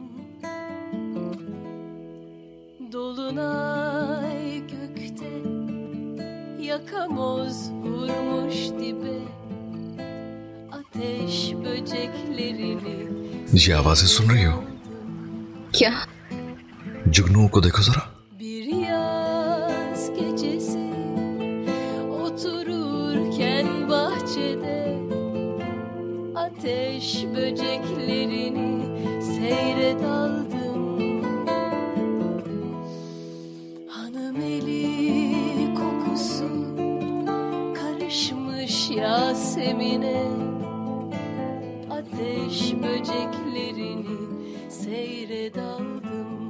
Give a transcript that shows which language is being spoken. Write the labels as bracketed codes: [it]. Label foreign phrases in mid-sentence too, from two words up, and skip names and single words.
[tr] Dolunay gökte yakamoz vurmuş dibe ateş böceklerini [hi] ये आवाजें सुन रही हो? क्या? जुगनुओं को देखो जरा। [tr] Bir yaz gecesi otururken bahçede ateş böceklerini seyre daldım. Hanım eli kokusu karışmış Yasemin'e ateş böceklerini seyre daldım.